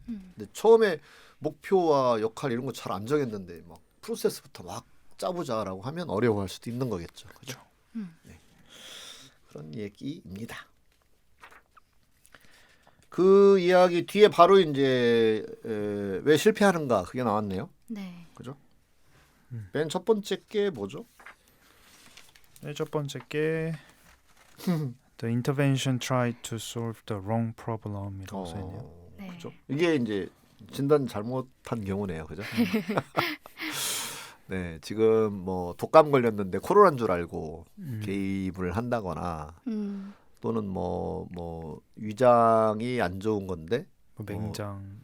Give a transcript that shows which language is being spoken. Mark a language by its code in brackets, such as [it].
[ko] 근데 처음에 목표와 역할 이런 거 잘 안 정했는데 막 프로세스부터 막 짜보자라고 하면 어려워할 수도 있는 거겠죠. 그렇죠? 네. 그런 얘기입니다. 그 이야기 뒤에 바로 이제 왜 실패하는가 그게 나왔네요. 네. 그죠? 맨 첫 번째 게 뭐죠? 네, 첫 번째 게 [en] The intervention tried to solve the wrong problem [ko] 이라고 써 있네요. 네. 그죠? 이게 이제 진단 잘못한 경우네요. 그죠? 네, 지금 뭐 독감 걸렸는데 코로나인 줄 알고 개입을 한다거나 또는 뭐 위장이 안 좋은 건데 뭐 맹장,